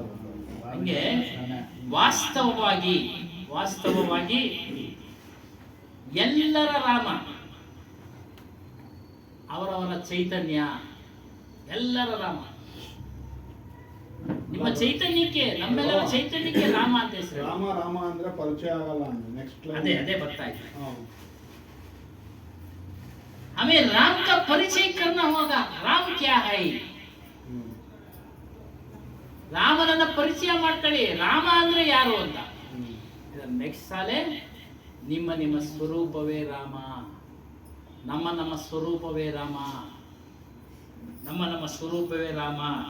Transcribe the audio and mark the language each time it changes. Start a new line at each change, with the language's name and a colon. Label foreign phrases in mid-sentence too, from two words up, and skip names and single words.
Kannada: ಹಂಗೆ ವಾಸ್ತವವಾಗಿ ಎಲ್ಲರ ರಾಮ ಅವರವರ ಚೈತನ್ಯ, ಎಲ್ಲರ ರಾಮ. ನಿಮ್ಮ ಚೈತನ್ಯಕ್ಕೆ, ನಮ್ಮೆಲ್ಲರ ಚೈತನ್ಯಕ್ಕೆ ರಾಮ ಅಂತ ಹೆಸರು. ರಾಮ ರಾಮ ಅಂದ್ರೆ ಪರಿಚಯ ಆಗಲ್ಲ. ನೆಕ್ಸ್ಟ್ ಅದೇ ಬರ್ತಾ ಇದೆ.
Hindi: हमें राम का परिचय करना होगा. राम क्या है?
Kannada: ರಾಮನನ್ನ ಪರಿಚಯ ಮಾಡ್ಕೊಳ್ಳಿ. ರಾಮ ಅಂದ್ರೆ ಯಾರು ಅಂತ. ನೆಕ್ಸ್ಟ್ ಸಾಲೆ ನಿಮ್ಮ ಸ್ವರೂಪವೇ ರಾಮ, ನಮ್ಮ ಸ್ವರೂಪವೇ ರಾಮ, ನಮ್ಮ ಸ್ವರೂಪವೇ ರಾಮ.